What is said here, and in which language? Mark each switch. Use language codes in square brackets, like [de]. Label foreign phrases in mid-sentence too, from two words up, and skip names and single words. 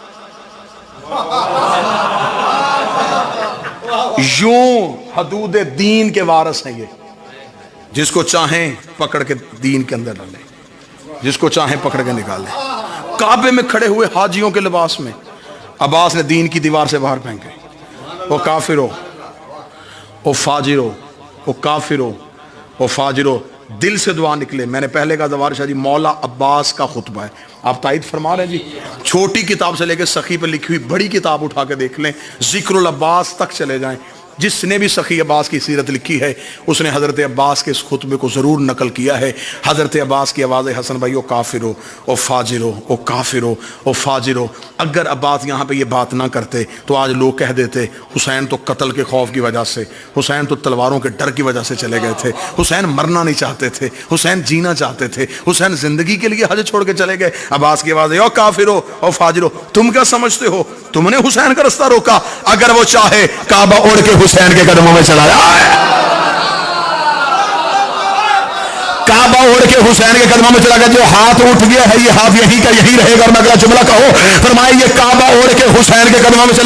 [ur] یوں حدود دین کے وارث ہیں یہ، جس کو چاہیں پکڑ کے دین کے اندر ڈالیں، جس کو چاہیں پکڑ کے نکالیں. کعبے میں کھڑے ہوئے حاجیوں کے لباس میں عباس نے دین کی دیوار سے باہر پھینکے، وہ کافرو، وہ فاجرو، وہ کافرو, و فاجرو، دل سے دعا نکلے. میں نے پہلے کہا زوار شاہ جی مولا عباس کا خطبہ ہے، آپ تائید فرما رہے ہیں جی. چھوٹی کتاب سے لے کے سخی پہ لکھی ہوئی بڑی کتاب اٹھا کے دیکھ لیں، ذکر العباس تک چلے جائیں. جس نے بھی سخی عباس کی سیرت لکھی ہے اس نے حضرت عباس کے اس خطبے کو ضرور نقل کیا ہے. حضرت عباس کی آواز حسن بھائی، او کافرو او فاجرو او کافرو او فاجرو. اگر عباس یہاں پہ یہ بات نہ کرتے تو آج لوگ کہہ دیتے حسین تو قتل کے خوف کی وجہ سے، حسین تو تلواروں کے ڈر کی وجہ سے چلے گئے تھے، حسین مرنا نہیں چاہتے تھے، حسین جینا چاہتے تھے، حسین زندگی کے لیے حج چھوڑ کے چلے گئے. عباس کی آواز ہے، او کافرو او فاجرو، تم کیا سمجھتے ہو؟ تم نے حسین کا رستہ روکا. اگر وہ چاہے کعبہ اڑ کے حسین کے قدموں میں چلا جائے، کعبہ اڑ کے حسین کے قدموں میں چلا گیا. جو ہاتھ اٹھ گیا ہے یہ ہاتھ یہی کا یہی رہے گا. اور میں اگلا جملہ کہو، فرمائے یہ کعبہ اڑ کے حسین کے قدموں میں چلا.